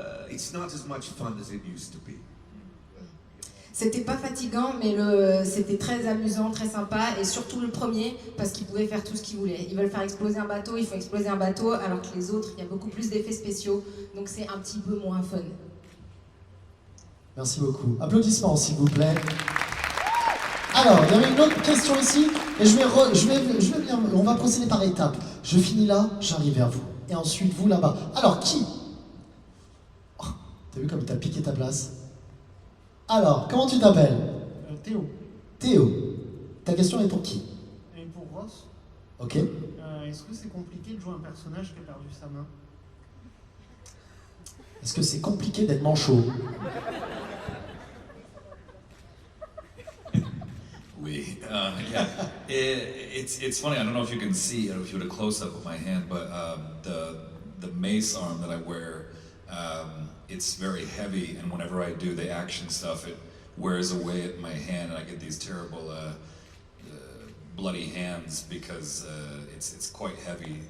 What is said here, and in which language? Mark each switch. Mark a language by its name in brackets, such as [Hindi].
[English] It's not as much fun as it used to be. [French] C'était pas fatigant, mais c'était très amusant, très sympa, et surtout le premier, parce qu'ils pouvaient faire tout ce qu'ils voulaient. Ils veulent faire exploser un bateau, ils font exploser un bateau, alors que les autres, il y a beaucoup plus d'effets spéciaux, donc c'est un petit peu moins fun. Merci beaucoup. Applaudissements, s'il vous plaît. Alors, il y avait une autre question ici, et je vais bien, on va procéder par étapes. Je finis là, j'arrive vers vous. Et ensuite, vous là-bas. Alors, qui? Oh, t'as vu comme t'as piqué ta place? Alors, comment tu t'appelles? Théo. Théo. Ta question est pour qui? Et pour Ross, Ok. est-ce que c'est compliqué de jouer un personnage qui a perdu sa main? Est-ce que c'est compliqué d'être manchot? [English] We, yeah, it's funny. I don't know if you can see, or if you had a close up of my hand, but the mace arm that I wear, it's very heavy, and whenever I do the action stuff, it wears away at my hand, and I get these terrible bloody hands because it's quite heavy.